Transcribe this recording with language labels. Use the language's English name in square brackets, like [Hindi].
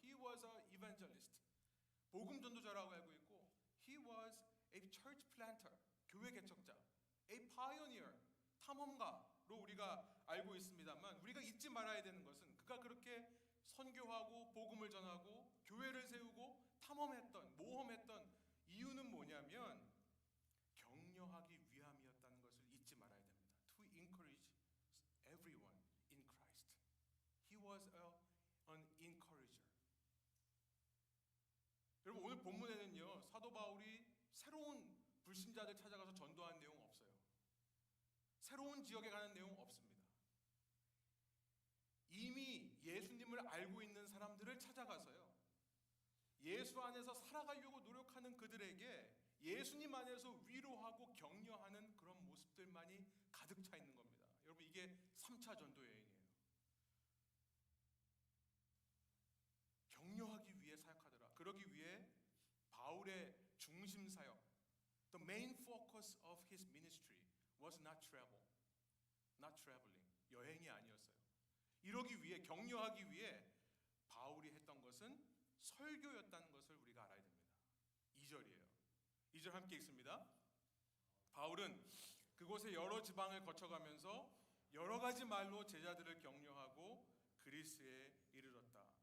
[English] He was a evangelist, [Korean] 복음 전도자라고 알고 있고, [English] he was a church planter, [Korean] 교회 개척자, a pioneer, 탐험가로 우리가 알고 있습니다만, 우리가 잊지 말아야 되는 것은 그가 그렇게 선교하고 복음을 전하고 교회를 세우고 탐험했던, 모험했던 이유는 뭐냐면 격려하기 위함이었다는 것을 잊지 말아야 됩니다. [English] To encourage everyone in Christ. He was an encourager. [Korean] 여러분, 오늘 본문에는요, 사도 바울이 새로운 불신자들 찾아가서 전도한 내용 없어요. 새로운 지역에 가는 내용 없습니다. 이미 예수님을 알고 있는 사람들을 찾아가서요, 예수 안에서 살아가려고 노력하는 그들에게 예수님 안에서 위로하고 격려하는 그런 모습들만이 가득 차 있는 겁니다. 여러분, 이게 3차 전도 여행이에요. 격려하기 위해 사역하더라. 그러기 위해 바울의 중심 사역, [English] the main focus of his ministry was not travel, not traveling. [Korean] 여행이 아니었어요. 이러기 위해, 격려하기 위해 바울이 했던 것은 설교였다는 것을 우리가 알아야 됩니다. 2절이에요. 2절 함께 읽습니다. 바울은 그곳의 여러 지방을 거쳐가면서 여러 가지 말로 제자들을 격려하고 그리스에 이르렀다.